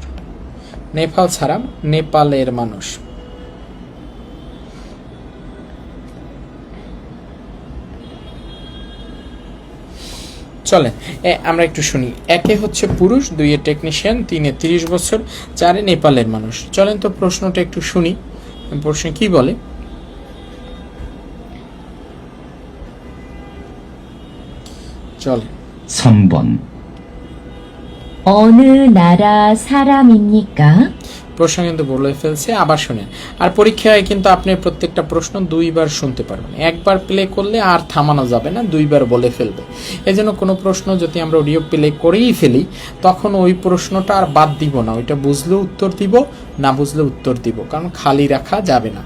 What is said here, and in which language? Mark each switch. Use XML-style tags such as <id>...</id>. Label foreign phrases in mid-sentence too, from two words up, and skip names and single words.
<bn>নেপাল ছাড়াম, নেপালের মানুষ। চলেন আমরা একটু শুনি। 1 হচ্ছে পুরুষ, 2 টেকনিশিয়ান, 3 30 বছর, 4 নেপালের মানুষ। চলেন তো প্রশ্নটা একটু শুনি, প্রশ্ন কি বলে। চলেন।</bn> <ko>3번 어느 나라 사람입니까?</ko> <bn>প্রশ্ন কিন্তু বলে ফেলছে, আবার শুনেন। আর পরীক্ষায় কিন্তু আপনি প্রত্যেকটা প্রশ্ন 2 বার শুনতে পারবেন। একবার প্লে করলে আর থামানো যাবে না, 2 বার বলে ফেলবে। এজন্য কোনো প্রশ্ন যদি আমরা অডিও প্লে করেই ফেলি, তখন ওই প্রশ্নটা আর বাদ দিব না, ওইটা বুঝলেও উত্তর দিব, না বুঝলেও উত্তর দিব, কারণ খালি রাখা যাবে না।</bn>